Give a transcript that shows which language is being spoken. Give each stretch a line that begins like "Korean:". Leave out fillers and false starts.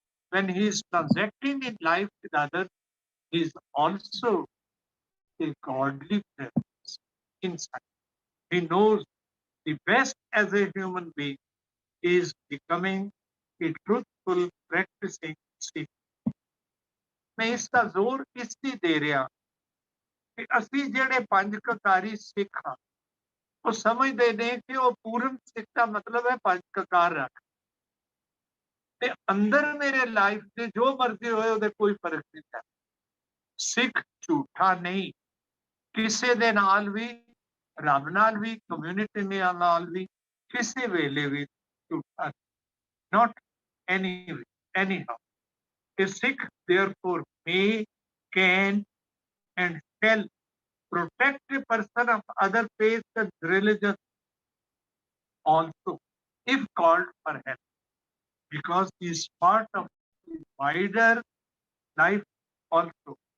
English: When he is transacting in life with others, he is also a godly presence inside. He knows the best as a human being is becoming a truthful, practicing Sikh.
Hindi: मैं इसका जोर इसलिए दे रहा कि
Punjabi: ਅਸੀਂ ਜਿਹੜੇ ਪੰਜ ਕਕਾਰੀ ਸਿੱਖ ਹਾਂ ਉਹ ਸਮਝਦੇ ਨੇ ਕਿ ਉਹ ਪੂਰਨ ਸਿੱਖ ਦਾ ਮਤਲਬ ਹੈ ਪੰਜ ਕਕਾਰ ਰੱਖ ਤੇ ਅੰਦਰ ਮੇਰੇ ਲਾਈਫ ਦੇ ਜੋ ਮਰਜ਼ੀ ਹੋਏ ਉਹਦੇ ਕੋਈ ਫਰਕ ਨਹੀਂ ਪੈਂਦਾ। ਸਿੱਖ ਝੂਠਾ ਨਹੀਂ, ਕਿਸੇ ਦੇ ਨਾਲ ਵੀ, ਰੱਬ ਨਾਲ ਵੀ, ਕਮਿਊਨਿਟੀ ਨਾਲ ਵੀ, ਕਿਸੇ ਵੇਲੇ ਵੀ ਝੂਠਾ
English: not anyway, anyhow. A Sikh therefore may, can and shall protect a person of other faith and religion also if called for help, because he is part of the wider life also.